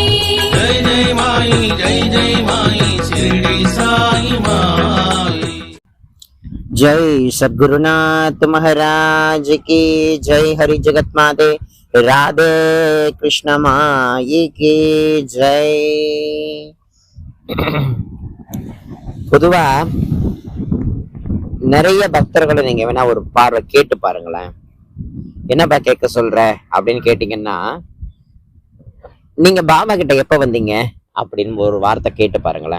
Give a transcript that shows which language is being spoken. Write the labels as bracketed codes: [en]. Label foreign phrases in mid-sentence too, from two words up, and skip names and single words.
[hi] जय जय माई शिरडी साई माई। जय सद्गुरुनाथ महाराज की जय। हरि जगत माते राधे कृष्ण माई की जय। [ta] பொதுவா நிறைய பக்தர்களை நீங்க வேணா ஒரு பார்வை கேட்டு பாருங்களேன். என்னப்பா கேட்க சொல்ற அப்படின்னு கேட்டீங்கன்னா, நீங்க பாபா கிட்ட எப்ப வந்தீங்க அப்படின்னு ஒரு வார்த்தை கேட்டு பாருங்களேன்.